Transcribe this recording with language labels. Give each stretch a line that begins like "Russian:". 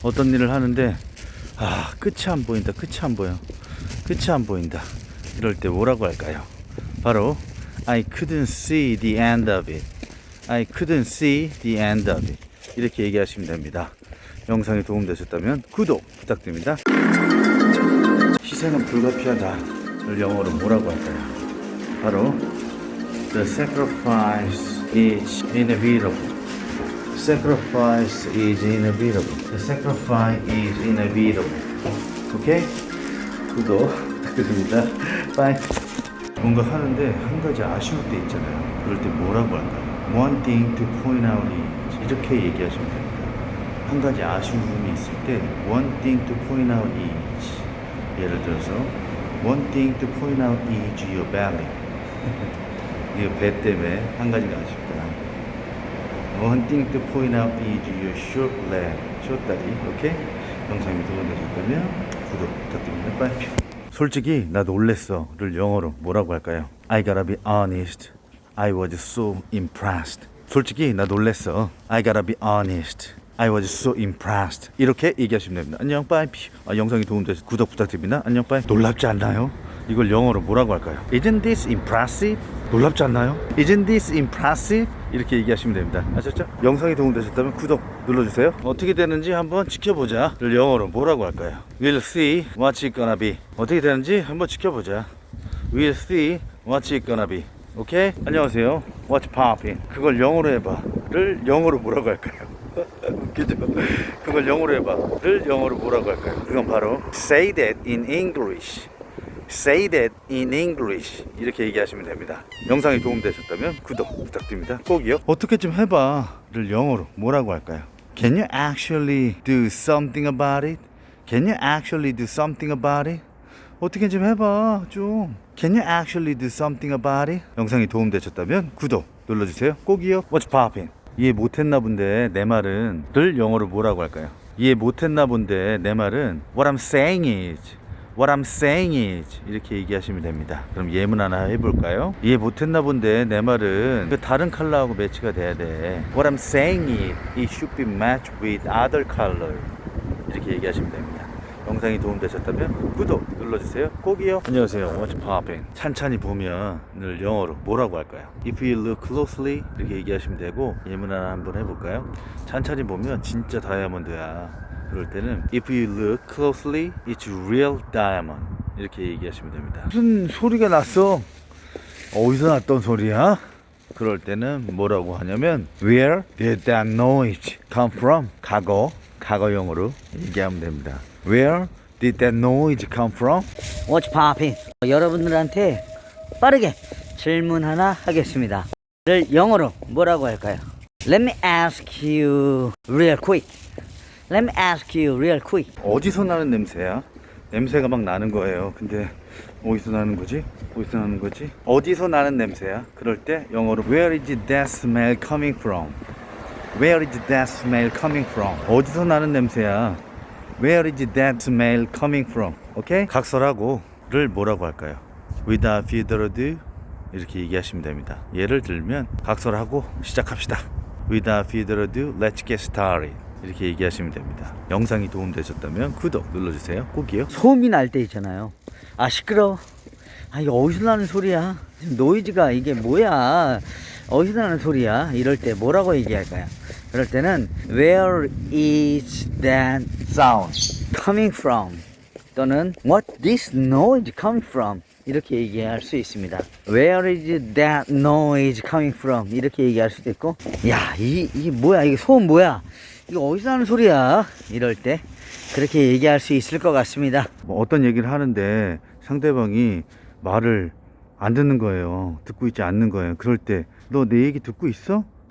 Korean: 어떤 일을 하는데 끝이 안 보인다. 끝이 안 보여. 끝이 안 보인다. 이럴 때 뭐라고 할까요? 바로
English: I couldn't see the end of it. I couldn't see the end of it.
Korean: 이렇게 얘기하시면 됩니다. 영상이 도움되셨다면 구독 부탁드립니다. 희생은 불가피하다를 영어로 뭐라고 할까요? 바로
English: The sacrifice is inevitable. Sacrifice is inevitable. The sacrifice is inevitable.
Korean: 오케이? 구독 부탁드립니다. 바이. 뭔가 하는데 한 가지 아쉬울 때 있잖아요. 그럴 때 뭐라고 할까요?
English: One thing to point out is
Korean: 이렇게 얘기하시면 됩니다. 한 가지 아쉬움이 있을 때
English: One thing to point out is
Korean: 예를 들어서
English: One thing to point out is your belly.
Korean: 이 배 때문에 한 가지가 아쉽다.
English: One thing to point out is your short leg, short
Korean: 다리. 오케이? 영상이 도움되셨다면 구독 부탁드립니다. 빠이. 솔직히 나 놀랬어를 영어로 뭐라고 할까요?
English: I gotta be honest. I was so impressed.
Korean: 솔직히 나 놀랬어.
English: I gotta be honest. I was so impressed.
Korean: 이렇게 얘기하시면 됩니다. 안녕 빠이. 영상이 도움되셨 구독 부탁드립니다. 안녕 빠이. 놀랍지 않나요? 이걸 영어로 뭐라고 할까요?
English: Isn't this impressive?
Korean: 놀랍지 않나요?
English: Isn't this impressive?
Korean: 이렇게 얘기하시면 됩니다. 아셨죠? 영상이 도움되셨다면 구독 눌러주세요. 어떻게 되는지 한번 지켜보자를 영어로 뭐라고 할까요?
English: We'll see what's it gonna be.
Korean: 어떻게 되는지 한번 지켜보자.
English: We'll see what's it gonna be.
Korean: 오케이? 안녕하세요.
English: What's poppin'?
Korean: 그걸 영어로 해봐를 영어로 뭐라고 할까요? 웃기죠? 그걸 영어로 해봐를 영어로 뭐라고 할까요? 그건 바로
English: Say that in English. Say that in English.
Korean: 이렇게 얘기하시면 됩니다. 영상이 도움되셨다면 구독 부탁드립니다. 꼭이요. 어떻게 좀 해봐를 영어로 뭐라고 할까요?
English: Can you actually do something about it? Can you actually do something about it?
Korean: 어떻게 좀 해봐 좀.
English: Can you actually do something about it?
Korean: 영상이 도움되셨다면 구독 눌러주세요. 꼭이요.
English: What's poppin'?
Korean: 이해 못했나 본데 내 말은 를 영어로 뭐라고 할까요? 이해 못했나 본데 내 말은
English: What I'm saying is
Korean: What I'm saying is 이렇게 얘기하시면 됩니다. 그럼 예문 하나 해볼까요? 이해 못했나 본데 내 말은 그 다른 컬러하고 매치가 돼야 돼.
English: What I'm saying is it should be matched with other color.
Korean: 이렇게 얘기하시면 됩니다. 영상이 도움되셨다면 구독 눌러주세요. 꼭이요. 안녕하세요.
English: What's poppin'?
Korean: 찬찬히 보면을 영어로 뭐라고 할까요?
English: If you look closely
Korean: 이렇게 얘기하시면 되고 예문 하나 한번 해볼까요? 찬찬히 보면 진짜 다이아몬드야. 그럴 때는
English: If you look closely, it's real diamond.
Korean: 이렇게 얘기하시면 됩니다. 무슨 소리가 났어? 어디서 났던 소리야? 그럴 때는 뭐라고 하냐면
English: Where did that noise come from?
Korean: 과거용으로 얘기하면 됩니다.
English: Where did that noise come from? What's poppin'?
Korean: 여러분들한테 빠르게 질문 하나 하겠습니다. 를 영어로 뭐라고 할까요?
English: Let me ask you real quick. Let me ask you real quick.
Korean: 어디서 나는 냄새야? 냄새가 막 나는 거예요. 근데 어디서 나는 거지? 어디서 나는 거지? 어디서 나는 냄새야? 그럴 때 영어로
English: Where is that smell coming from? Where is that smell coming from?
Korean: 어디서 나는 냄새야?
English: Where is that smell coming from?
Korean: 오케이? 각설하고 를 뭐라고 할까요?
English: Without further ado
Korean: 이렇게 얘기하시면 됩니다. 예를 들면 각설하고 시작합시다.
English: Without further ado, let's get started.
Korean: 이렇게 얘기하시면 됩니다. 영상이 도움되셨다면 구독 눌러주세요. 꼭이요. 소음이 날 때 있잖아요. 아 시끄러워. 아 이거 어디서 나는 소리야? 지금 노이즈가 이게 뭐야? 어디서 나는 소리야? 이럴 때 뭐라고 얘기할까요? 그럴 때는
English: Where is that sound coming from?
Korean: 또는
English: What this noise coming from?
Korean: 이렇게 얘기할 수 있습니다.
English: Where is that noise coming from?
Korean: 이렇게 얘기할 수도 있고 야 이게 뭐야? 이게 소음 뭐야? 이거 어디서 나는 소리야? 이럴 때 그렇게 얘기할 수 있을 것 같습니다. 어떤 얘기를 하는데 상대방이 말을 안 듣는 거예요. 듣고 있지 않는 거예요. 그럴 때 너 내 얘기 듣고 있어?